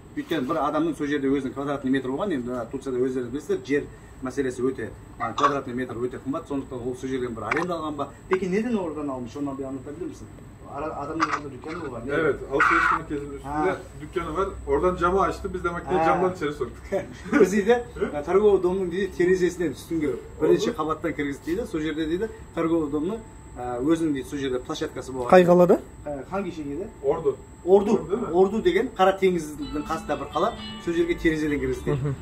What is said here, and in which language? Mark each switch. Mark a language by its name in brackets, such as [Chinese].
[Kazakh] Өйткені бір адамның сол жерде өзінің квадратный метр болған, енді Турцияда өздеріңіз білесіздер, жер мәселесі өте квадратный метр өте қымбат, сондықтан ол сол жерден бір аренда алған ба? [Turkish] Peki neden oradan almış? Ondan bir anlatabilir misin? Adamın orada dükkanı mı var? Evet, alışveriş merkezinin üstünde dükkanı var. Oradan camı açtı, biz de makineyi camdan içeri soktuk. [Kazakh] Biz дейді, торговый домның дейді терезесінен үстінге бірінші қабаттан кіргізді дейді, сол жерде дейді торговый домның өзінің дейді сол жерде площадкасы болған. Қай қалада? [Turkish] Hangi şehirde? Ordu [Kazakh] деген Қара теңіздің қасында бір қала, сол жерге терезеден кіргізді дейді.